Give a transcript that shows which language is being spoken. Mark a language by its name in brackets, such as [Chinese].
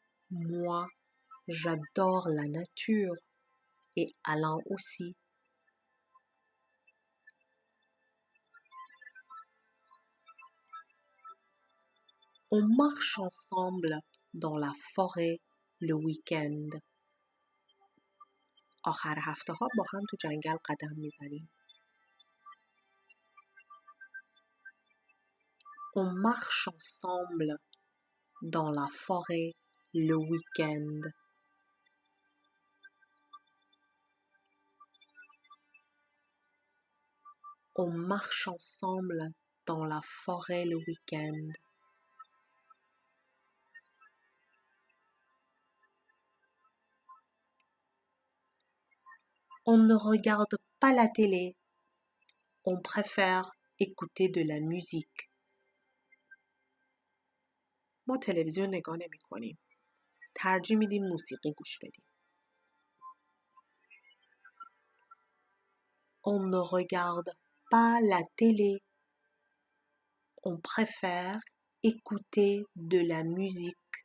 [French] Moi, j'adore la nature et Alain aussi. On marche ensemble dans la forêt le week-end. [Persian] آخر هفته ها با هم تو جنگل قدم میزنیم. [French] On marche ensemble dans la forêt le week-end. On marche ensemble dans la forêt le week-end. On ne regarde pas la télé. On préfère écouter de la musique. [Persian] ما تلویزیون نگاه نمی کنیم. ترجیح میدیم موسیقی گوش بدیم. [French] On ne regarde pas la télé. On préfère écouter de la musique.